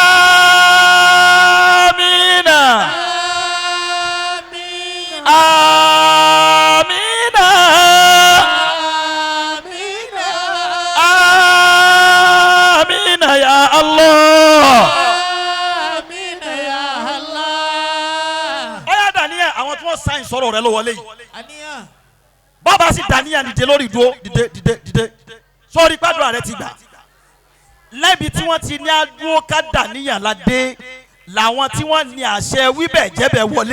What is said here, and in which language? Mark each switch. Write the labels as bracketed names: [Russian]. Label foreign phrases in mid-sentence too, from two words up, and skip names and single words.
[Arabic] آمين آمين آمين آمين آمين يا الله. آمين يا الله. [Yoruba] ọ̀yá dàníyà àwọn tí wọ́n sáyìn sọ̀rọ̀ rẹ ló wọlé yìí àníyàn bàbá sì dàníyà dìde lórí ìdúró dìde sórí gbàdúrà rẹ ti gbà lẹ́bi tí wọ́n ti ní adúró ká dàníyà ládé làwọn tí wọ́n ní àṣẹ wíbẹ̀ jẹ́bẹ̀ wọlé.